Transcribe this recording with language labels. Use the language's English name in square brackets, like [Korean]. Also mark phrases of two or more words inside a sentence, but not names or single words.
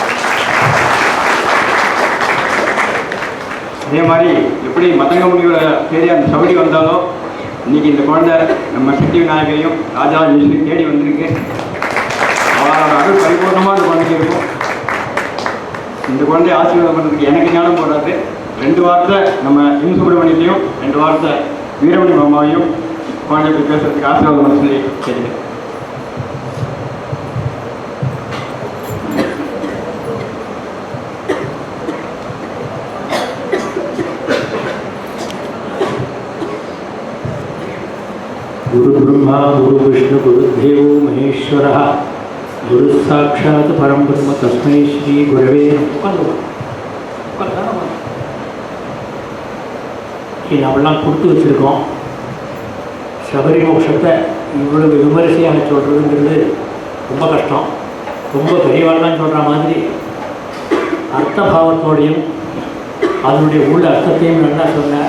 [Tamil] அதே மாதிரி எப்படி மதங்க முனியோட தேடி அந்த சபடி வந்தாலோ, இன்றைக்கி இந்த குழந்தை நம்ம சக்தி விநாயகரையும் ராஜராஜேஸ்வரி தேடி வந்திருக்கு. அவரோட அருள் பரிபூர்ணமாக அந்த குழந்தைக்கு இருக்கும். இந்த குழந்தைய ஆசீர்வாதம் பண்ணுறதுக்கு எனக்கு ஞானம் போடாது. 2 வாரத்தை நம்ம எம் சுப்பிரமணியத்தையும் 2 வாரத்தை வீரமணி மாமாவையும் குழந்தை போய் பேசுறதுக்கு ஆசீர்வாதம் பண்ண சொல்லி கேட்குறேன். [Sanskrit] गुरु ब्रह्मा गुरु विष्णु गुरुदेवो महेश्वरः गुरु साक्षात् परम ब्रह्म तस्मै श्री गुरवे [Tamil] நம்மளாம் கொடுத்து வச்சுருக்கோம். சபரி மோட்சத்தை இவ்வளவு விமரிசையாக சொல்கிறதுங்கிறது ரொம்ப கஷ்டம். ரொம்ப பெரியவாள்லாம் சொல்கிற மாதிரி அர்த்தபாவத்தோடையும் அதனுடைய உள்ள அர்த்தத்தையும் நல்லா சொன்னார்.